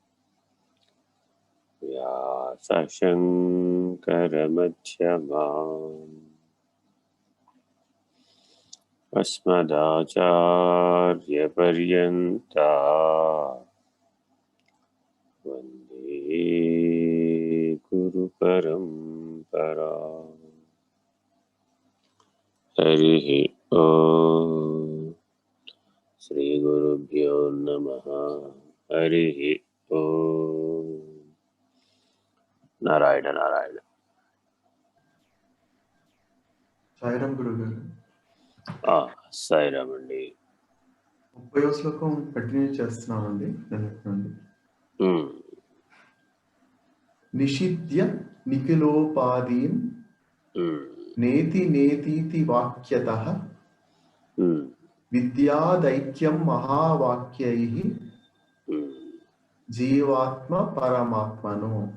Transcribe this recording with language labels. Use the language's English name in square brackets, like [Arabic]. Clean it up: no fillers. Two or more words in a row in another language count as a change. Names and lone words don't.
[Sanskrit] व्यासशङ्करमध्यमाम् अस्मदाचार्यपर्यन्ता वन्दे गुरुपरम्परा। हरिः ओम् श्रीगुरुभ्यो नमः। हरिः ओम् नारायण नारायण। [Telugu] సాయిరామ్ గురువు గారు, సాయిరామ్ అండి. 30వ శ్లోకం కంటిన్యూ చేస్తున్నామండి నిన్నటి నుండి. [Sanskrit] నిషిద్య నిఖిలోపాధీన్ నేతి నేతీతి వాక్యతః విద్యాదైక్యం మహావాక్యైః జీవాత్మ పరమాత్మను.